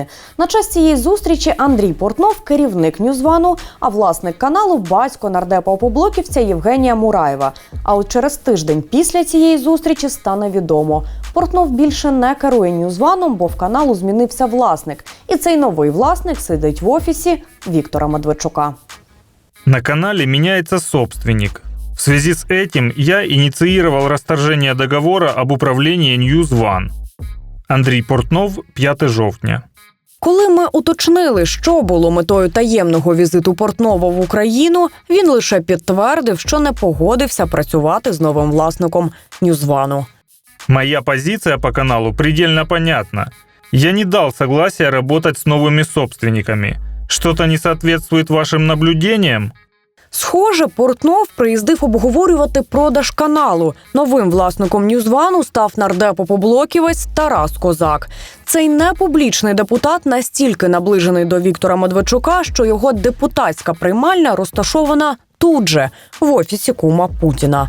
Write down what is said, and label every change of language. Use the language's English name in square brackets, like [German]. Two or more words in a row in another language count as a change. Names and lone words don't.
[Ukrainian] На час цієї зустрічі Андрій Портнов – керівник NewsOne, а власник каналу – батько нардепа-опоблоківця Євгенія Мураєва. А от через тиждень після цієї зустрічі стане відомо – Портнов більше не керує NewsOne, бо в каналу змінився власник. І цей новий власник сидить в офісі Віктора Медведчука. [Russian] На канале меняется собственник. В связи с этим я инициировал расторжение договора об управлении NewsOne. [Ukrainian] Андрій Портнов, 5 жовтня. Коли ми уточнили, що було метою таємного візиту Портнова в Україну, він лише підтвердив, що не погодився працювати з новим власником NewsOne. [Russian] Моя позиция по каналу предельно понятна. Я не дал согласия работать с новыми собственниками. Что-то не соответствует вашим наблюдениям? [Ukrainian] Схоже, Портнов приїздив обговорювати продаж каналу. Новим власником NewsOne став нардеп-опоблоківець Тарас Козак. Цей непублічний депутат настільки наближений до Віктора Медведчука, що його депутатська приймальня розташована тут же, в офісі кума Путіна.